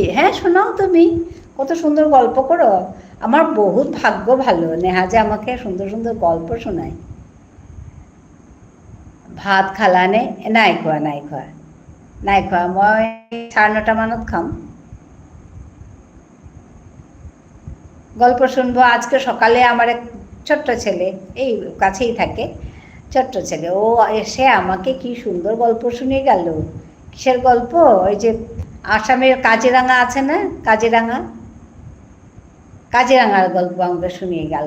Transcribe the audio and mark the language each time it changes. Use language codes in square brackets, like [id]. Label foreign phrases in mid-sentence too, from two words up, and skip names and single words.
[bn] হ্যাঁ, শোনাও তুমি, কত সুন্দর গল্প করো। আমার বহুত ভাগ্য ভালো, নেহা যে আমাকে সুন্দর সুন্দর গল্প শোনায়। [as] ভাত খালানে? নাই খোৱা, নাই খোৱা, নাই খোৱা। মই 9:30 মানত খাম। [bn] গল্প শুনবো আজকে সকালে। আমার এক ছোট্ট ছেলে, এই কাছেই থাকে, ছোট্ট ছেলে, ও এসে আমাকে কি সুন্দর গল্প শুনিয়ে গেল। কিসের গল্প? ওই যে আসামের কাজিরাঙা আছে না, কাজিরাঙা, কাজিরাঙার গল্প আমাকে শুনিয়ে গেল।